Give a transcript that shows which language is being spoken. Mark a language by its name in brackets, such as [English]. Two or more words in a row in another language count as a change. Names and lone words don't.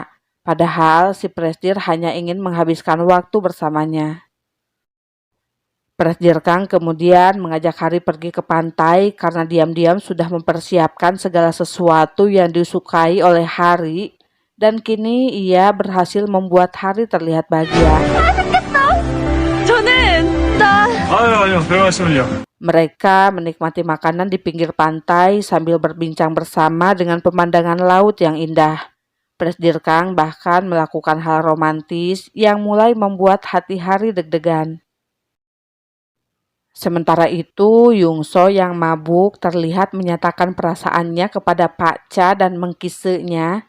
[Indonesian] Padahal si Presdir hanya ingin menghabiskan waktu bersamanya. Presdir Kang kemudian mengajak Hari pergi ke pantai karena diam-diam sudah mempersiapkan segala sesuatu yang disukai oleh Hari dan kini ia berhasil membuat Hari terlihat bahagia. [Korean] 아니요, 별 말씀을요. [Indonesian] Mereka menikmati makanan di pinggir pantai sambil berbincang bersama dengan pemandangan laut yang indah. Presdir Kang bahkan melakukan hal romantis yang mulai membuat hati Hari deg-degan. Sementara itu, Yungso yang mabuk terlihat menyatakan perasaannya kepada Pak Cha dan mengkisenya.